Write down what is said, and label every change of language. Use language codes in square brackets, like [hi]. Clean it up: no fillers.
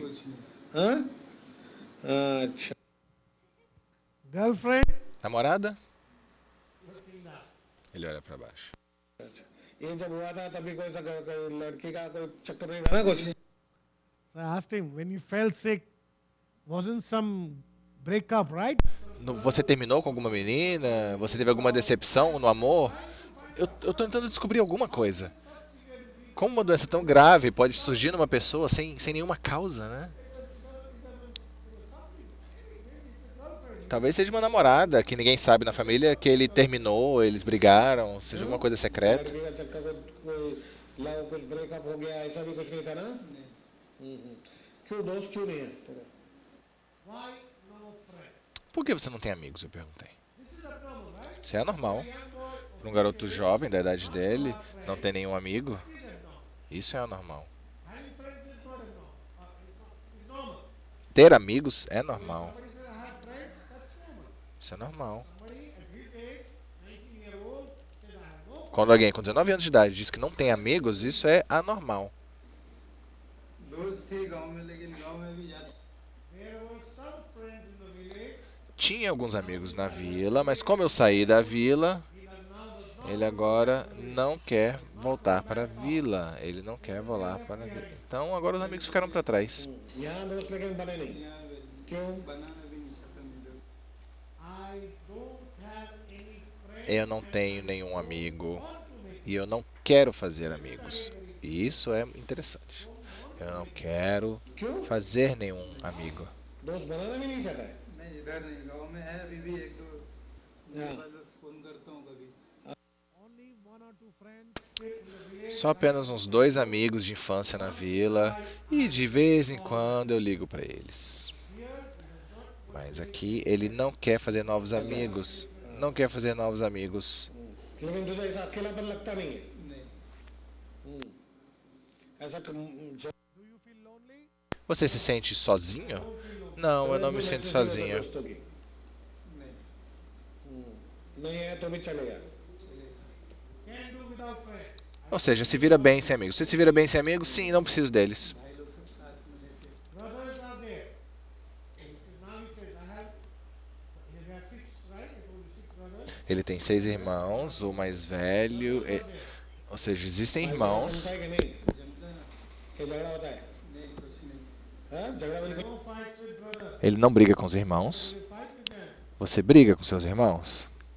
[hi] कुछ नहीं हाँ? अच्छा [en] girlfriend, [pt] Namorada? Ele olha pra baixo. [hi] ये जब हुआ था तभी कोई सा कोई लड़की का कोई चक्कर नहीं था ना कुछ [en] so I asked him, when you felt sick, wasn't some breakup, right? [pt] Você terminou com alguma menina? Você teve alguma decepção no amor? Eu tô tentando descobrir alguma coisa. Como uma doença tão grave pode surgir numa pessoa sem nenhuma causa, né? Talvez seja uma namorada que ninguém sabe na família que ele terminou, eles brigaram, seja alguma coisa secreta. [hi] लड़की का चक्कर कोई love कुछ breakup हो गया ऐसा भी कुछ नहीं था ना क्यों दोस्त क्यों नहीं है तेरा [en] Why no friend? [pt] Por que você não tem amigos? Eu perguntei. Isso é anormal. Para um garoto jovem, da idade dele, não ter nenhum amigo, isso é anormal. Ter amigos é normal. Isso é normal. Quando alguém com 19 anos de idade diz que não tem amigos, isso é anormal. [hi] दोस्त थे गांव में, लेकिन गांव में भी जाते [pt] Tinha alguns amigos na vila, mas como eu saí da vila, ele agora não quer voltar para a vila. Ele não quer voltar para a vila. Então agora os amigos ficaram para trás. [hi] यहाँ दोस्त लेकिन बने नहीं क्यों बनाना भी नहीं चाहता मैं लोग। [pt] Eu não tenho nenhum amigo e eu não quero fazer amigos. E isso é interessante. Eu não quero fazer nenhum amigo. [hi] दोस्त बनाना भी नहीं चाहता है नहीं, इधर नहीं, गांव में है अभी भी एक दो हाँ। बस फोन करता हूँ कभी। [pt] Só apenas uns 2 amigos de infância na vila e de vez em quando eu ligo para eles. Mas aqui ele não quer fazer novos amigos. Não quer fazer novos amigos. लेकिन तुझे ऐसा अकेलापन लगता नहीं है ऐसा जब Você se sente sozinho? Não, eu não me sinto sozinho. [hi] दोस्तों की नहीं है तो भी चलेगा [pt] Ou seja, se vira bem sem amigos. Você se vira bem sem amigos? Sim, não preciso deles. Ele tem 6 irmãos, o mais velho. Ou seja, existem irmãos. [hi] जमता है कि नहीं ये झगड़ा होता है हाँ झगड़ा बिल्कुल [pt] Ele não briga com os irmãos. Você briga com seus irmãos?